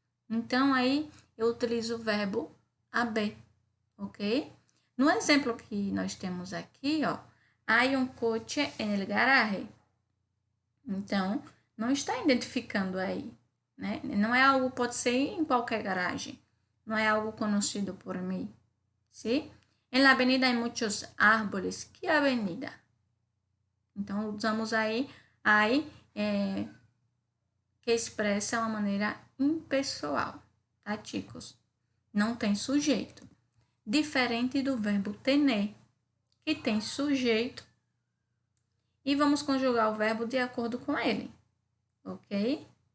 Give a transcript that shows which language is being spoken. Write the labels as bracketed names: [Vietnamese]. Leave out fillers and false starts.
[Portuguese] Então, aí eu utilizo o verbo haber, ok? No exemplo que nós temos aqui, ó, há um [Spanish] coche en el garage. [Portuguese] Então, não está identificando aí, né? Não é algo, pode ser em qualquer garagem. [Spanish] No é algo conocido por mí, ¿sí? En la avenida hay muchos árboles. ¿Qué avenida? [Portuguese] Então, usamos aí que expressa uma maneira impessoal, tá, chicos? Não tem sujeito. Diferente do verbo tener, que tem sujeito, e vamos conjugar o verbo de acordo com ele, ok?